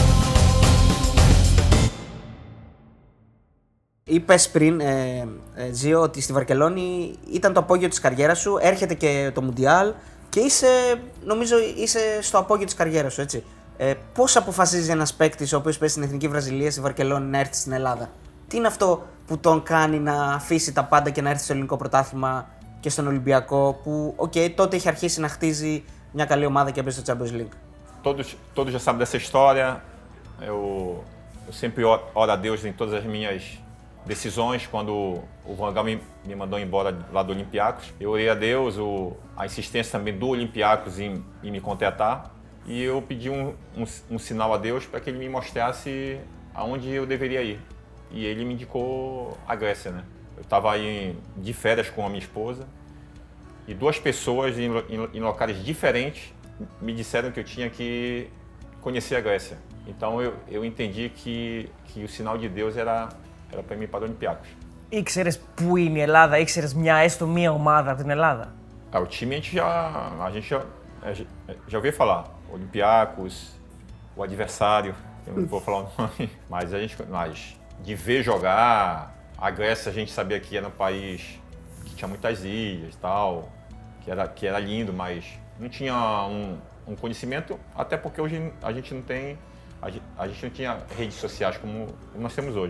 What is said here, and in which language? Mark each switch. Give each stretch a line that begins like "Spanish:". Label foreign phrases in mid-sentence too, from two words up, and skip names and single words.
Greek: Είπες πριν, Ζιο, ότι στη Βαρκελόνη ήταν το απόγειο της καριέρας σου, έρχεται και το Μουντιάλ και νομίζω είσαι στο απόγειο της καριέρας σου, έτσι. Πώς αποφασίζει ένας παίκτης ο οποίος παίζει στην Εθνική Βραζιλία στη Βαρκελόνη να έρθει στην Ελλάδα? Τι είναι αυτό που τον κάνει να αφήσει τα πάντα και να έρθει στο ελληνικό πρωτάθλημα και στον Ολυμπιακό, που τότε είχε αρχίσει να χτίζει μια καλή ομάδα και έπαιζε στο Champions League?
Portuguese: Todos já sabem dessa história. Eu sempre oro a Deus em todas as minhas decisões. Quando o Van Gaal me mandou embora lá do Olympiacos, eu orei a Deus, a insistência também do Olympiacos em me contratar. E eu pedi um sinal a Deus para que ele me mostrasse aonde eu deveria ir. E ele me indicou a Grécia, né? Eu estava aí de férias com a minha esposa e duas pessoas em locais diferentes me disseram que eu tinha que conhecer a Grécia. Então eu entendi que o sinal de Deus era para mim para o Olympiacos.
Greek: Ήξερες πού είναι η Ελλάδα, ήξερες έστω μία ομάδα από την Ελλάδα?
Portuguese: O time a gente já ouviu falar. Olympiacos, o adversário, eu não vou falar o nome, mas de ver jogar, a Grécia a gente sabia que era um país que tinha muitas ilhas e tal, que era lindo, mas não tinha um conhecimento, até porque hoje a gente não tem, a gente não tinha redes sociais como nós temos hoje.